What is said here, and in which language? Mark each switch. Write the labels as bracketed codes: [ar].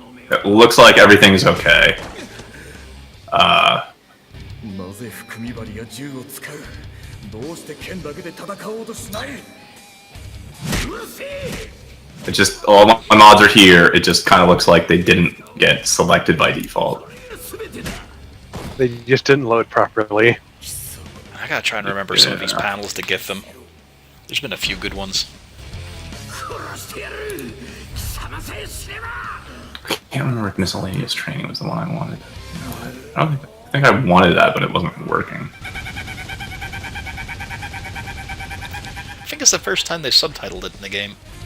[en] It looks like everything's okay. [ja] なぜ含み針が銃を使うどうして剣だけで戦おうとしないうるせえ [en] It just all my mods are here. It just kind of looks like they didn't get selected by default. They just didn't load properly. I gotta try and remember some of these panels to give them. There's been a few good ones. [ja] 殺してやる貴様さえ死ねば [en] I can't remember if miscellaneous training was the one I wanted. I don't think I wanted that, but it wasn't working. I think it's the first time they subtitled it in the game.